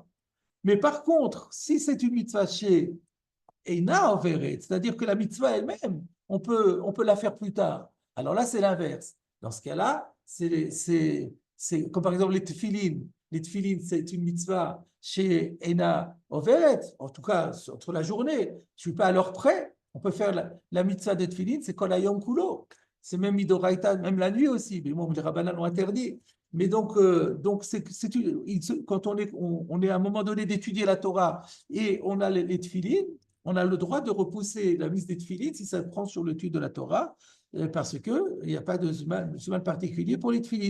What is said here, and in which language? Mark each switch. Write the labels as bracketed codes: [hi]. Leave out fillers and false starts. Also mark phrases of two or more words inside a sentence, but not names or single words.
[fr] Mais par contre, si c'est une mitzvah chez [he] אינה עוברת, [fr] c'est-à-dire que la mitzvah elle-même, on peut la faire plus tard. Alors là, c'est l'inverse. Dans ce cas-là, c'est comme par exemple les tefilin. Les tefilin, c'est une mitzvah chez [he] אינה עוברת, [fr] en tout cas entre la journée. Je ne suis pas à l'heure près. On peut faire la mitzvah des tefilin, c'est [he] כל היום כולו. [fr] C'est même midoraita, même la nuit aussi. Mais bon, les rabbanan l'ont interdit. Mais donc quand on est à un moment donné d'étudier la Torah et on a les tefilin, on a le droit de repousser la mise des tefilin si ça prend sur l'étude de la Torah, parce qu'il n'y a pas de zuman particulier pour les tefilin.